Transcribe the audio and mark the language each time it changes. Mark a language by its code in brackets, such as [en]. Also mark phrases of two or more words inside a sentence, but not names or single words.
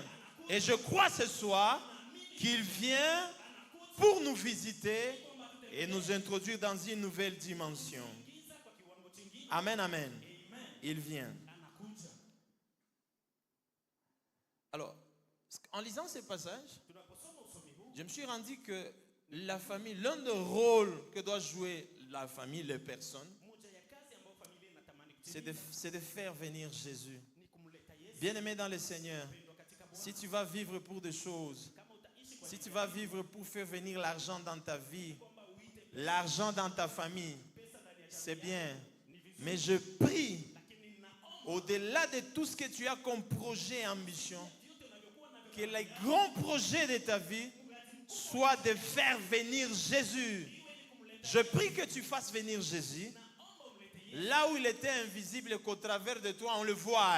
[fr] Et je crois ce soir qu'il vient pour nous visiter et nous introduire dans une nouvelle dimension. Amen, amen. Il vient. [sw] anakuja. [fr] Alors, en lisant ces passages, [sw] Tunaposoma usomi huu [fr] je me suis rendu que la famille, l'un des rôles que doit jouer la famille, les personnes, [sw] moja ya kazi ambayo familia inatamani [fr] c'est [sw] kutimiza [fr] de faire venir Jésus. [sw] ni kumleta Yesu [fr] Bien-aimé dans le Seigneur, [sw] mpendwa katika Bwana. [fr] si tu vas vivre pour des choses, [sw] Kama utaishi kwa [fr] si tu vas vivre pour faire venir l'argent dans ta vie, l'argent dans ta famille, c'est bien. Mais je prie, [sw] lakini naomba [fr] au-delà de tout ce que tu as comme projet et ambition, que les grands projets de ta vie soient de faire venir Jésus. Je prie que tu fasses venir Jésus là où il était invisible et qu'au travers de toi on le voie.